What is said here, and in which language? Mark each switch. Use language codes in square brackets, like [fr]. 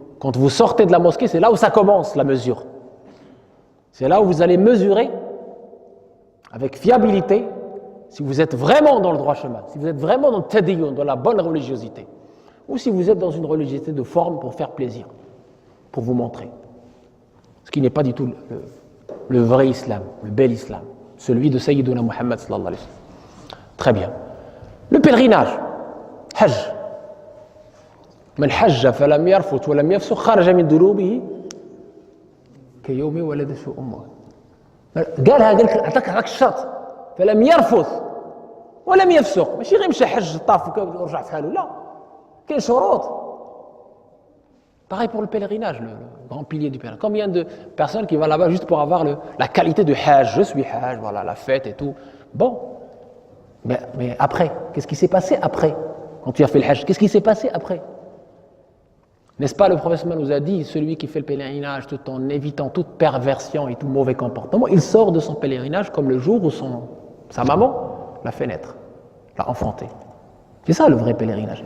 [fr] Quand vous sortez de la mosquée, c'est là où ça commence la mesure. C'est là où vous allez mesurer avec fiabilité si vous êtes vraiment dans le droit chemin, si vous êtes vraiment dans le tadiyun, dans la bonne religiosité, ou si vous êtes dans une religiosité de forme pour faire plaisir, pour vous montrer. Ce qui n'est pas du tout le vrai islam, le bel islam, celui de Sayyiduna Muhammad sallallahu alayhi wa sallam. Très bien. Le pèlerinage, Hajj. [ar] من حج فلم يرفث ولم يفسق خرج من ذنوبه كيوم ولدته أمه. قالها قال لك عطاك الشرط فلم يرفث ولم يفسق ماشي غير مشى حج طاف ورجع في حاله لا كاين شروط. [fr] Pareil pour le pèlerinage, le grand pilier du pèlerinage. Combien de personnes qui vont là-bas juste pour avoir la qualité de Hajj, je suis Hajj, voilà, la fête et tout. Bon, mais après, qu'est-ce qui s'est passé après? quand tu as fait le Hajj, qu'est-ce qui s'est passé après? N'est-ce pas, le prophète nous a dit, celui qui fait le pèlerinage tout en évitant toute perversion et tout mauvais comportement, il sort de son pèlerinage comme le jour où sa maman l'a fait naître, l'a enfanté. C'est ça le vrai pèlerinage.